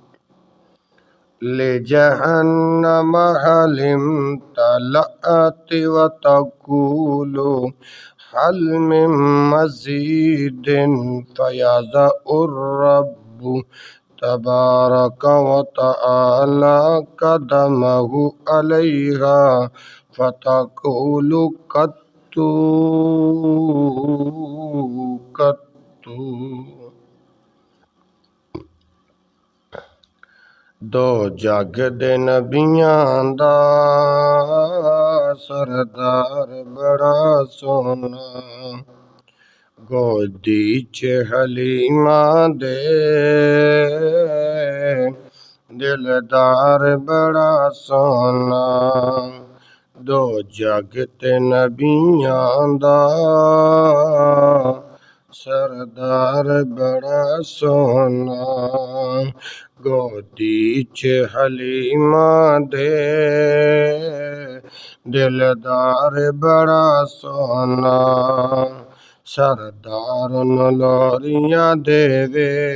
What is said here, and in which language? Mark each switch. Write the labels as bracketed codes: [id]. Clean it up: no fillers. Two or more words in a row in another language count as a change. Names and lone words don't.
[ar] لجهنم هل امتلأت وتقول هل من مزيد فيضع الرب تبارك وتعالى قدمه عليها فتقول قط [pa] قط دو جگ دے نبیاں دا سردار بڑا سونا گودی چ حلیمہ دے دلدار بڑا سونا دو جگ تے نبیاں دا سردار بڑا سونا گودی چ حلیمہ دے دلدار بڑا سونا سردار نلوریاں دے وے